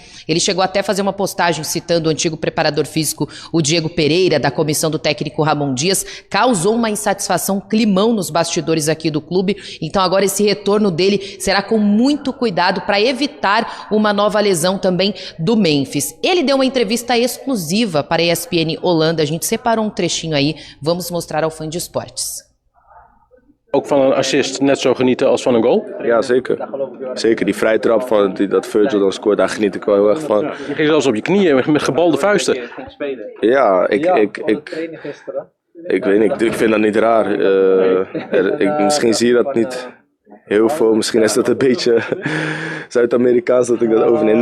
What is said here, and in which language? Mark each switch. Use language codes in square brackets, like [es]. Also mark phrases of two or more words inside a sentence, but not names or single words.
[pt] Ele chegou até a fazer uma postagem citando o antigo preparador físico, o Diego Pereira, da comissão do técnico Ramon Dias, causou uma insatisfação, climão nos bastidores aqui do clube. Então agora esse retorno dele será com muito cuidado para evitar uma nova lesão também do Memphis. Ele deu uma entrevista exclusiva para a ESPN Holanda. A gente separou um trechinho aí, vamos mostrar ao Fã de Esportes. [nl] Ook van een assist net zo genieten als van een goal? Ja, zeker. Zeker, die vrije trap van dat Virgil dan scoort, daar geniet ik wel heel erg van. Je ging zelfs op je knieën met gebalde vuisten. Ja, ik weet niet, ik vind dat niet raar. Misschien zie je dat niet heel veel, misschien is dat een beetje Zuid-Amerikaans dat ik dat overneem.